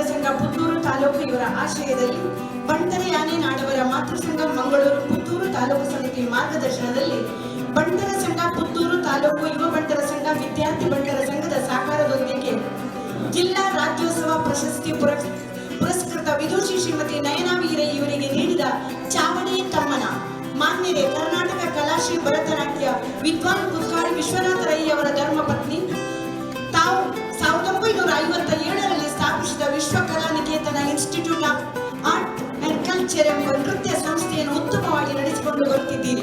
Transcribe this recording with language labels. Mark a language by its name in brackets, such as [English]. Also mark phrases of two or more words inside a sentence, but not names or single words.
[Kannada] ಸಂಘ ಪುತ್ತೂರು ತಾಲೂಕು ಇವರ ಆಶ್ರಯದಲ್ಲಿ ಬಂಟರ ಯಾನೆ ನಾಡವರ ಮಾತೃ ಸಂಘ ಮಂಗಳೂರು ಪುತ್ತೂರು ತಾಲೂಕು ಸಮಿತಿ ಮಾರ್ಗದರ್ಶನದಲ್ಲಿ ಬಂಟರ ಸಂಘ ಪುತ್ತೂರು ತಾಲೂಕು ಯುವ ಬಂಟರ ಸಂಘ ವಿದ್ಯಾರ್ಥಿ ಬಂಟರ ಸಂಘದ ಸಹಕಾರದೊಂದಿಗೆ ಜಿಲ್ಲಾ ರಾಜ್ಯೋತ್ಸವ ಪ್ರಶಸ್ತಿ ಪುರಸ್ಕೃತ ವಿದುಷಿ ಶ್ರೀಮತಿ ನಯನಾ ವಿ ರೈ ಇವರಿಗೆ ನೀಡಿದ ಚಾವಡಿ ತಮ್ಮನ ಮಾನ್ಯರೇ ಕರ್ನಾಟಕ ಕಲಾಶ್ರೀ ಭರತನಾಟ್ಯ ವಿದ್ವಾನ್ ಕುತ್ಕಾಡಿ ವಿಶ್ವನಾಥ ರೈ ಅವರ ಧರ್ಮಪತ್ನಿ ತಾವು 1957ರಲ್ಲಿ ಸ್ಥಾಪಿಸಿದ ವಿಶ್ವ ಕಲಾ ನಿಕೇತನ ಇನ್ಸ್ಟಿಟ್ಯೂಟ್ ಆಫ್ ಆರ್ಟ್ ಅಂಡ್ ಕಲ್ಚರ್ ಎಂಬ ನೃತ್ಯ ಸಂಸ್ಥೆಯನ್ನು ಉತ್ತಮವಾಗಿ ನಡೆಸಿಕೊಂಡು ಬರುತ್ತಿದ್ದೀರಿ।